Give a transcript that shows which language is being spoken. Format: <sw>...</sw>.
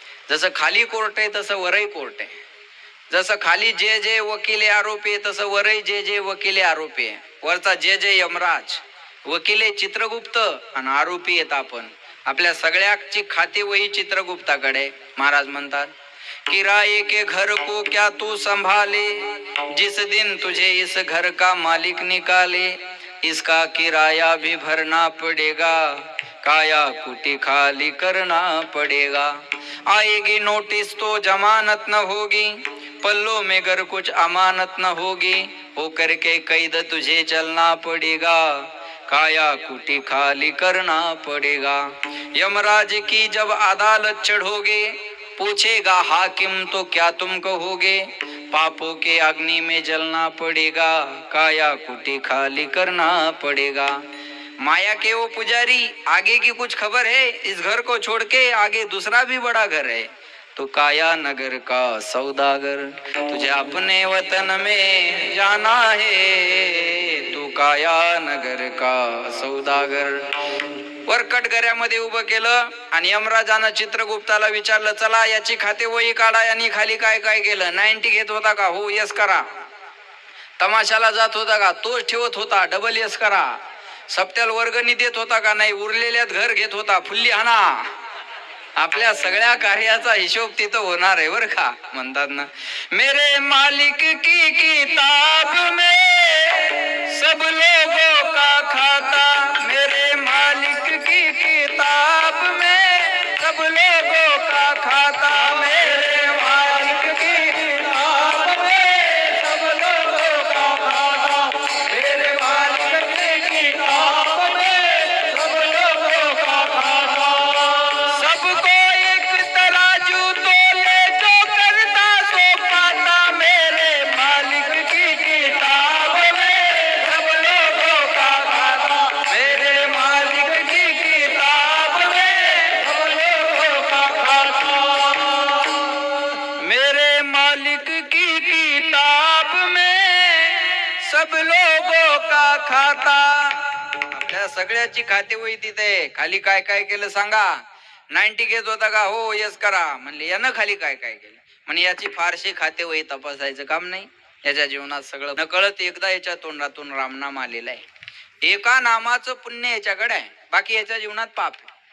<mr>जसं खाली कोर्ट आहे तसं वरही कोर्ट आहे. जसं खाली जे जे वकिले आरोपी आहे तसं वरही जे जे वकिले आरोपी आहे. वरचा जे जे यमराज, वकिले चित्रगुप्त आणि आरोपी आहेत आपण. आपल्या सगळ्याची खाते वही चित्रगुप्ताकडे. महाराज म्हणतात,</mr> <hi>किराए के घर को क्या तू संभाले, जिस दिन तुझे इस घर का मालिक निकाले, इसका किराया भी भरना पड़ेगा, काया कुटी खाली करना पड़ेगा. आएगी नोटिस तो जमानत न होगी, पल्लों में घर कुछ अमानत न होगी, होकर के कैद तुझे चलना पड़ेगा, काया कुटी खाली करना पड़ेगा. यमराज की जब अदालत चढ़ोगे, पूछेगा हाकिम तो क्या तुम कहोगे, पापों के अग्नि में जलना पड़ेगा, काया कुटी खाली करना पड़ेगा। माया के वो पुजारी, आगे की कुछ खबर है? इस घर को छोड़ के आगे दूसरा भी बड़ा घर है। तो काया नगर का सौदागर, तुझे अपने वतन में जाना है, तू काया नगर का सौदागर।</hi> <mr>वर कटगऱ्यामध्ये उभं केलं आणि यमराजानं चित्रगुप्ताला विचारलं, चला याची खाते वही काढा, यांनी खाली काय काय केलं. 90 घेत होता का? हो, यस करा. तमाशाला जात होता का? तोच ठेवत होता, डबल यस करा. सप्त्याला वर्गणी देत होता का? नाही. उरलेल्यात घर घेत होता, फुल्ली हाना. आपल्या सगळ्या कार्याचा हिशोब तिथं होणार आहे बर का. म्हणतात ना,</mr> <hi>मेरे मालिक की किताब में सब लोगों का खाता, मेरे मालिक की किताब में सब लोगों का खाता, मेरे मालिक की किताब में सब लोगों का खाता, मेरे मालिक की किताब में सब लोगों का खाता। सबको एक तराजू तोले, जो करता सो पाता, मेरे मालिक की किताब में सब लोगों का खाता, मेरे मालिक की किताब में सब लोगों का खाता, मेरे मालिक की किताब में सब लोगों का खाता.</hi> <mr>आपल्या सगळ्याची खाते वही तिथे. खाली काय काय केलं सांगा. 90 घेत होता का? हो, यस करा. म्हणले, यानं खाली काय काय केलं? म्हणजे याची फारशी खाते वही तपासायचं काम नाही. याच्या जीवनात सगळं नकळत एकदा याच्या तोंडातून रामनाम आलेला आहे. एका नामाचं पुण्य याच्याकडे आहे, बाकी याच्या जीवनात पाप आहे.</mr>